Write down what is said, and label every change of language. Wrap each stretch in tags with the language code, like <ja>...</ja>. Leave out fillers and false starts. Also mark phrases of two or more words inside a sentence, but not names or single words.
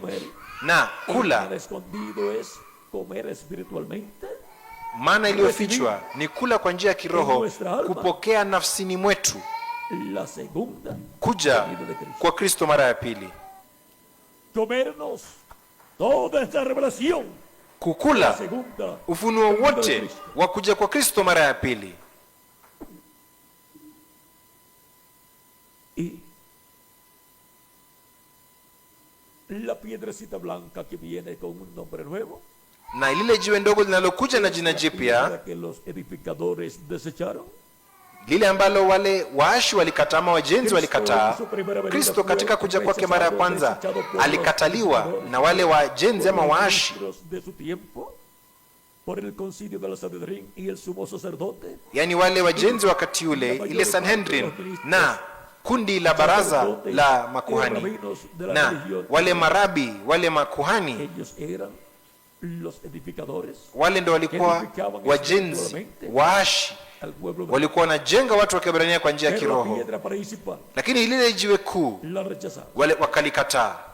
<sw>Na kula mana iliyofichwa ni kula kwa njia ya kiroho, kupokea nafsini mwetu kuja kwa Kristo mara ya pili. Kukula ufunuo wote wa kuja kwa Kristo mara ya pili.</sw> <es>La piedrecita blanca que viene con un nombre nuevo,</es> <sw>na lile jiwe ndogo linalokuja na jina jipya,</sw> <es>que los edificadores desecharon,</es> <sw>lile ambalo wale waashi walikataa, wajenzi walikataa. Kristo katika kuja kwake mara ya kwanza alikataliwa na wale wajenzi ama waashi</sw> <es>por el concilio de la Sanhedrin y el sumo sacerdote,</es> <sw>yani wale wajenzi wakati ule, ile Sanhedrin na kundi la baraza la makuhani na wale marabi, wale makuhani, wale ndo walikuwa wajenzi waashi, walikuwa wanajenga watu wa Kiebrania kwa njia ya kiroho, lakini lile jiwe kuu wale wakalikataa.</sw>